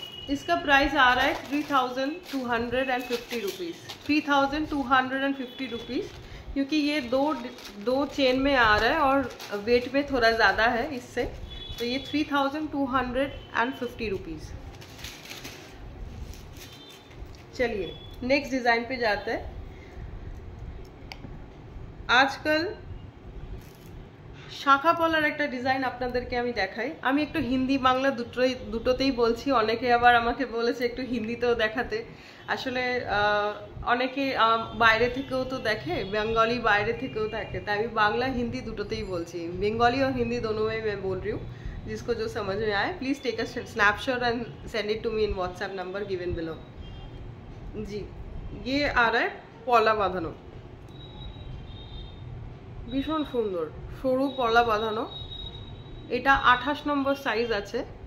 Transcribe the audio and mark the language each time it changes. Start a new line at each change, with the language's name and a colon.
Hindi: इसका प्राइस आ रहा है 3250 रुपीज़, 3250 रुपीज़, क्योंकि ये दो चेन में आ रहा है और वेट में थोड़ा ज़्यादा है इससे, तो ये 3250 रुपीज़। चलिए नेक्स्ट डिज़ाइन पे जाते हैं।
Bangla: आजकल শাখা পলার একটা ডিজাইন আপনাদেরকে আমি দেখাই। আমি একটু হিন্দি বাংলা দুটোতেই বলছি, অনেকে আবার আমাকে বলেছে একটু হিন্দিতেও দেখাতে। আসলে অনেকে বাইরে থেকেও তো দেখে, বেঙ্গলি বাইরে থেকেও থাকে, তাই আমি বাংলা হিন্দি দুটোতেই বলছি।
Hindi: बेंगली और हिंदी दोनों में मैं बोल रही हूँ, जिसको जो समझ में आए
English: Please take a snapshot and send it to me in WhatsApp number given below.
Hindi: जी ये आ रहा है
Bangla: পলা বাঁধানো, ভীষণ সুন্দর সরু পলা বাঁধানো। এটা 28 নম্বর সাইজ আছে।